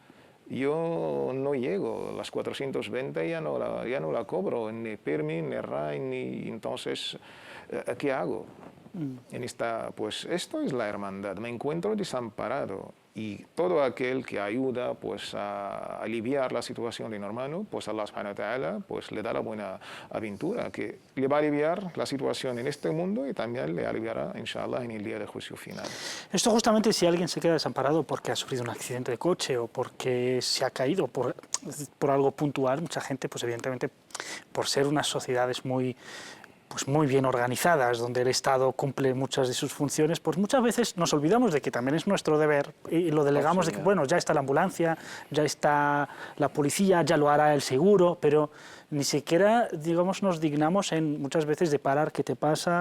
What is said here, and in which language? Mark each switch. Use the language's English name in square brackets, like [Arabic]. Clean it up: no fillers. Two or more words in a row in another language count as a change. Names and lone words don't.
[Spanish] Yo no llego, las 420 ya no la cobro, ni PIRMI, ni RAI, ni entonces, ¿qué hago? Pues esto es la hermandad, me encuentro desamparado. Y todo aquel que ayuda pues, a aliviar la situación de un hermano, pues Allah [Arabic] سبحانه وتعالى [Spanish] pues, le da la buena aventura, que le va a aliviar la situación en este mundo y también le aliviará, inshallah, en el día del juicio final. Esto justamente si alguien se queda desamparado porque ha sufrido un accidente de coche o porque se ha caído por algo puntual, mucha gente, pues evidentemente, por ser unas sociedades muy bien organizadas, donde el Estado cumple muchas de sus funciones, pues muchas veces nos olvidamos de que también es nuestro deber y lo delegamos de que, bueno, ya está la ambulancia, ya está la policía, ya lo hará el seguro, pero ni siquiera, digamos, nos dignamos en muchas veces de parar, ¿qué te pasa?